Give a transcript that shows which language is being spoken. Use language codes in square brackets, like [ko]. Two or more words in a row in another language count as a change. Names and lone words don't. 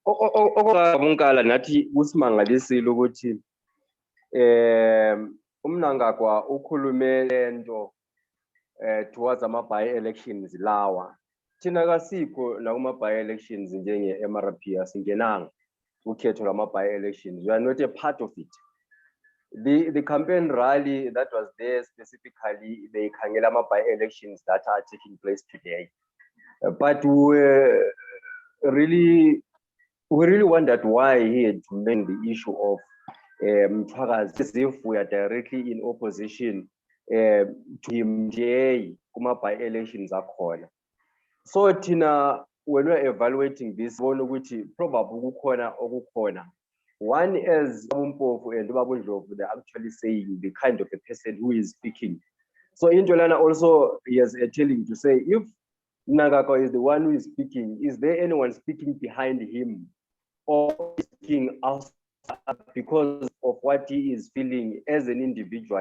[nd] Okokuqala nathi kusimangalisile ukuthi uMnangagwa ukhulume lento towards ama-by-elections lawa. Thina kasikho nakuma-by-elections njenge-MRP asingenanga ukhetho lwama-by-elections. [en] We are not a part of it. The campaign rally that was there specifically, they khangela ama-by-elections that are taking place today. But we really wondered why he had to make the issue of Mthwakazi as if we are directly in opposition to him [nd] kuma-by-elections akhona. [en] So thina when we're evaluating this, probably okukhona. One is Mpofu and Babundlovu, they're actually saying the kind of a person who is speaking. So Intolana also is telling to say, if Mnangagwa is the one who is speaking, is there anyone speaking behind him or speaking outside because of what he is feeling as an individual?